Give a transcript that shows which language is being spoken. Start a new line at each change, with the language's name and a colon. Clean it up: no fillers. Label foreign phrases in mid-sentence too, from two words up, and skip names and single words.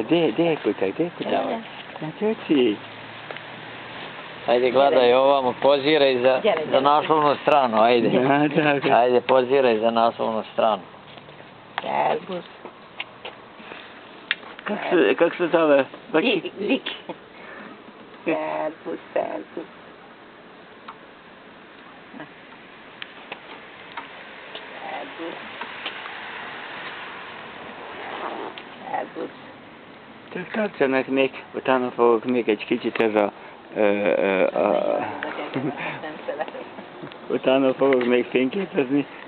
Croatian: Gdje je kutak? Na čuči. Ajde, gledaj ovamo, poziraj za naslovnu stranu, ajde. Ajde, poziraj za naslovnu stranu. Servus. Kako se zove? Dik. Servus. Servus.
Hungarian: Tartsanak még, utána fogok még egy kicsit utána fogok még fényképezni.